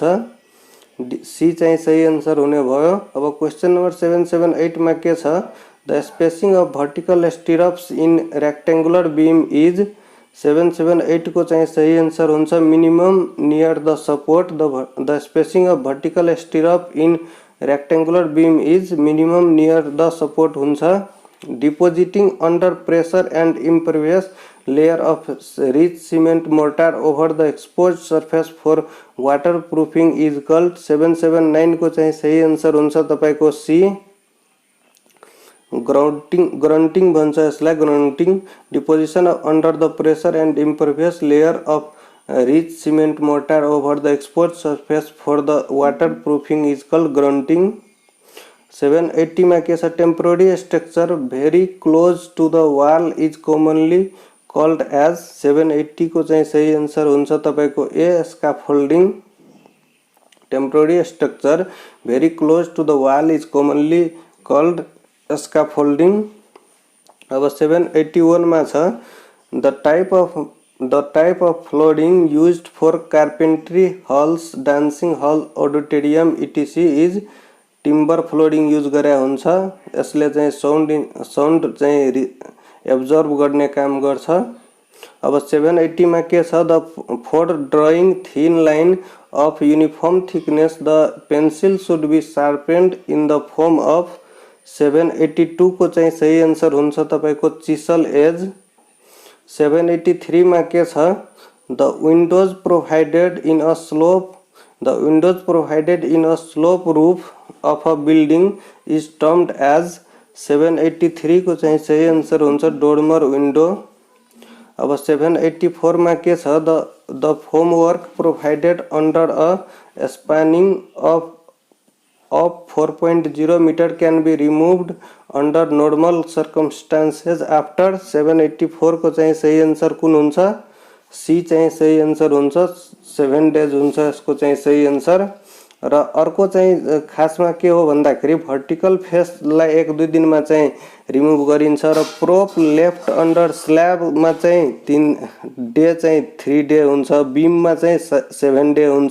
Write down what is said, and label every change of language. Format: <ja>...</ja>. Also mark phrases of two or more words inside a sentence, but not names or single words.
<en>सी</en> <ne>चाहिँ सही</ne> <en>आन्सर</en> <ne>हुने भयो। अब</ne> <en>question number 778</en> <ne>मा के छ</ne> <en>the spacing of vertical stirrups in rectangular beam is 778</en> <ne>को चाहिँ सही</ne> <en>आन्सर हुन्छ minimum near the support. the spacing of vertical stirrup in rectangular beam is minimum near the support हुन्छ। depositing under pressure and impervious layer of rich cement mortar over the exposed surface for waterproofing is called 779</en> <ne>को चाहिँ सही आन्सर हुन्छ तपाईको सी ग्राउन्डिङ भन्छ यसलाई ग्राउन्डिङ।</ne> <en>deposition under the pressure and impervious layer of rich cement mortar over the exposed surface for the waterproofing is called grunting। 780</en> <ne>मा के छ</ne> <en>temporary structure very close to the wall is commonly called as 780</en> <ne>को चाहिँ सही आन्सर हुन्छ तपाईको</ne> <en>a scaffolding. temporary structure very close to the wall is commonly called scaffolding.</en> <ne>अब 781 मा छ</ne> <en>the type of flooring used for carpentry halls dancing hall auditorium etc is timber flooring</en> <ne>युज गरे हुन्छ। यसले चाहिँ साउन्ड चाहिँ एब्जर्ब गर्ने काम गर्छ। अब 780 मा के छ</ne> <en>the for drawing thin line of uniform thickness the pencil should be sharpened in the form of 782</en> <ne>को चाहिँ सही आन्सर हुन्छ तपाईको</ne> <en>chisel edge.</en> <ne>783 मा के छ</ne> <en>the windows provided in a slope roof of a building is termed as 783</en> <ne>को चाहिँ सही आन्सर हुन्छ</ne> <en>dormer window.</en> <ne>अब 784 मा के छ</ne> <en>द formwork provided under a spanning of 4.0 meter can be removed under normal circumstances after 784</en> <ne>को चाहिँ सही आन्सर कुन हुन्छ सी चाहिँ सही आन्सर हुन्छ 7 days हुन्छ यसको चाहिँ सही आन्सर। र अर्को चाहिँ खासमा के हो भन्दाखेरि भर्टिकल फेसलाई 1-2 दिनमा चाहिँ रिमुभ गरिन्छ र</ne> <en>prop left under slab</en> <ne>मा चाहिँ 3 डे चाहिँ 3 डे हुन्छ बीममा चाहिँ 7 डे हुन्छ।</ne>